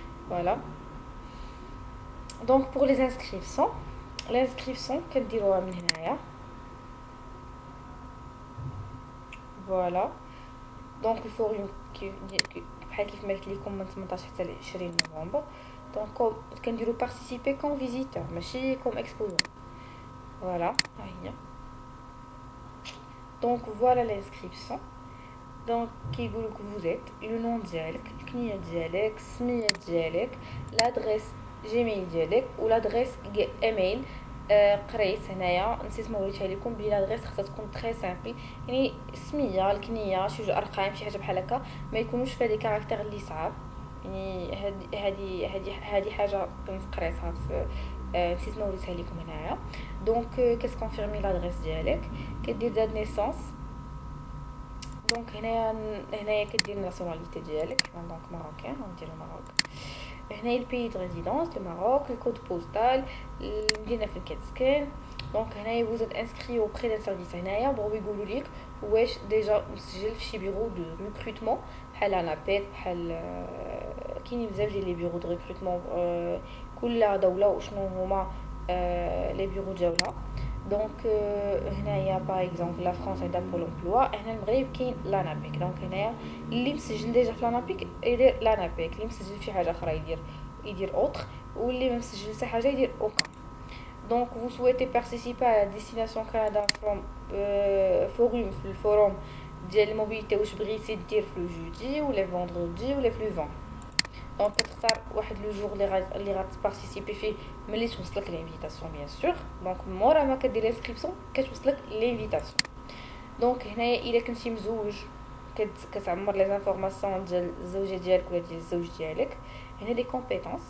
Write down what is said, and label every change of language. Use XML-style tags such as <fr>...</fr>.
<ar>فوالا دونك</ar> <fr>pour les inscriptions l'inscription</fr> <ar>كديروها من هنايا. فوالا دونك الفوريوم بحال كيف ما قلت لكم من 18 حتى ل 20 نوفمبر. دونك كنديروا</ar> <fr>participer comme visiteur</fr> <ar>ماشي</ar> <fr>comme exposant.</fr> <ar>فوالا ها هي.</ar> <fr>Donc voilà l'inscription.</fr> <ar>Donc كيقولوا</ar> <fr>que vous êtes le nom</fr> <ar>ديالك، الكنيه ديالك، السميه ديالك، l'adresse جيميل ديالك والادريس ايميل. قريت هنايا نسيت ما وريتها لكم بلي الادريس خاصها تكون تري سامبل، يعني السميه، الكنيه، شي جوج ارقام، شي حاجه بحال هكا، ما يكونوش فيها دي كاركتير اللي صعاب. يعني هذه حاجه كنت قريتها في نسيت ما وريتها لكم هنايا. دونك كتكونفيرمي لادريس ديالك، كدير دات نيسانس. دونك هنايا كدير الناسيوناليتي ديالك. دونك ماروكان غندير المغرب. هنا البي دو ريزيدونس الماروك، الكود بوستال، المدينه فين كتسكن. دونك هنايا</ar> <fr>vous êtes inscrit auprès d'un service.</fr> <ar>هنايا بغاو يقولوا لك واش ديجا مسجل في شي بيرو دو ريكروتمون بحال انابيك، بحال كاينين بزاف ديال لي بيرو دو ريكروتمون كل دوله وشنو هما لي بيرو ديالها. دونك هنايا باغ اكزومبل لا فرانس عندها بول امبلوا، هنا المغرب كاين لانابيك. دونك هنايا اللي مسجل ديجا في لانابيك يدير لانابيك، اللي مسجل في حاجه اخرى يدير اوتر، واللي ما مسجل حتى حاجه يدير اوكا.</ar> <fr>دونك vous souhaitez participer à la destination Canada from forum</fr> <ar>في الفوروم ديال الموبيليتي. واش بغيتي دير في لو جودي ولا فوندردي ولا في لو 20. دونك كتختار واحد لو جور اللي غتبارتيسيبي فيه ملي توصلك لانفيتاسيون بيان سور. دونك مورا ما كدير انسكريبسيون كتوصلك لانفيتاسيون. دونك هنايا الا كنتي مزوج كتعمر لي زانفورماسيون ديال الزوجه ديالك ولا ديال الزوج ديالك. هنا لي كومبيتونس.</ar>